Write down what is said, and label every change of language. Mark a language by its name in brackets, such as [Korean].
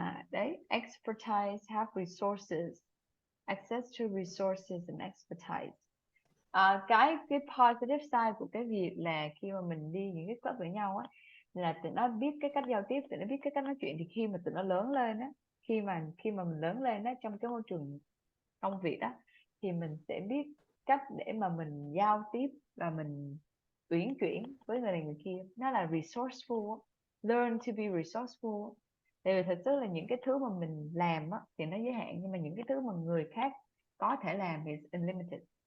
[English] Đấy, expertise, have resources, access to resources and expertise. [Vietnamese] Cái positive side của cái việc là khi mà mình đi những cái club với nhau á, là tụi nó biết cái cách giao tiếp, tụi nó biết cái cách nói chuyện, thì khi mà tụi nó lớn lên á, khi mà mình lớn lên á trong cái môi trường công việc á, thì mình sẽ biết cách để mà mình giao tiếp và mình uyển chuyển với người này người kia. Nó là [English] resourceful, learn to be resourceful. [Vietnamese] Tại vì thật sự là những cái thứ mà mình làm á thì nó giới hạn, nhưng mà những cái thứ mà người khác có thể làm thì unlimited.